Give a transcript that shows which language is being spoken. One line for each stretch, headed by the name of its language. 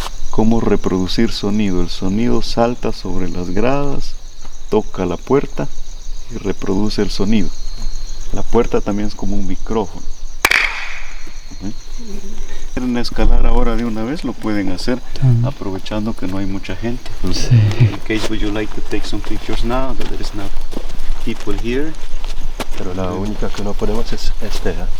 Spanish: Cómo reproducir sonido. El sonido salta sobre las gradas, toca la puerta y reproduce el sonido. La puerta también es como un micrófono. Quieren escalar ahora de una vez, lo pueden hacer, aprovechando que no hay mucha gente.
English: In case would you like to take some pictures now that there is not people here.
Spanish: Pero la única que no ponemos es este, ¿eh?